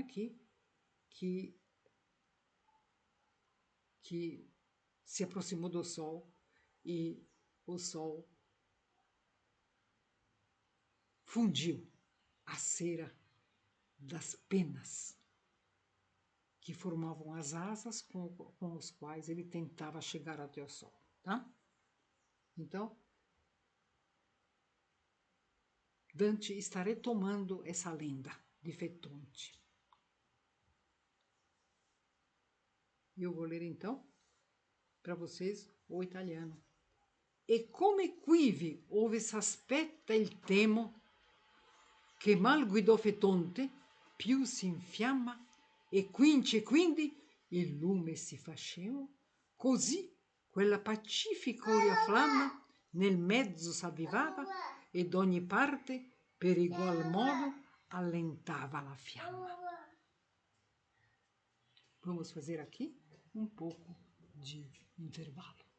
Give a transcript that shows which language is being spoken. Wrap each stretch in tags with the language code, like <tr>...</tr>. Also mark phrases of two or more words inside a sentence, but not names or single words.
<pt>Que se aproximou do Sol e o Sol fundiu a cera das penas que formavam as asas com os quais ele tentava chegar até o Sol, tá? Então, Dante está retomando essa lenda de Fetonte. Eu vou ler então para vocês o italiano.</pt> <it>E come quivi ove s'aspetta il temo che mal guidò Fetonte, più si infiamma e quindi il lume si facemo, così quella pacifica aurea flamma nel mezzo s'avvivava e d'ogni parte per igual modo allentava la fiamma.</it> <pt>Vamos fazer aqui um pouco de intervalo.</pt>